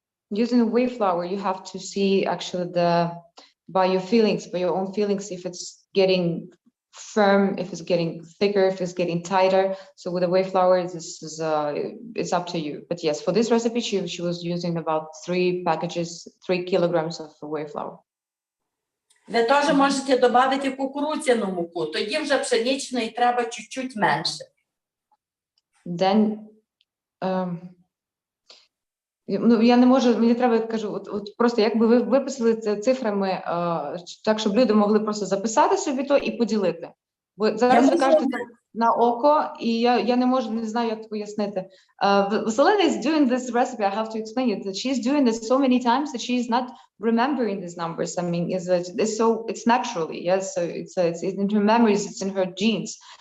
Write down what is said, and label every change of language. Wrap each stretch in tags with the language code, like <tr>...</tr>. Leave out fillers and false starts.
<en>Using whey flour, you have to see actually by your own feelings, if it's getting firm, if it's getting thicker, if it's getting tighter. So with the whey flour, it's up to you. But yes, for this recipe, she was using about 3 kilograms of whey flour.</en> <uk>Ви теж можете додати кукурудзяну муку, тоді вже пшеничної треба чуть-чуть менше.</uk> <en>Then</en> <uk>Ну, я не можу, мені треба, кажу, от просто якби ви виписали це цифрами, так, щоб люди могли просто записати собі то і поділити. Бо зараз ви можу- кажете так на око, і я не можу, не знаю, як пояснити.</uk> <en>Vasylena is doing this recipe, I have to explain it, that she's doing this so many times that she's not remembering these numbers. I mean, it's naturally, yes, so it's in her memories, it's in her genes.</en>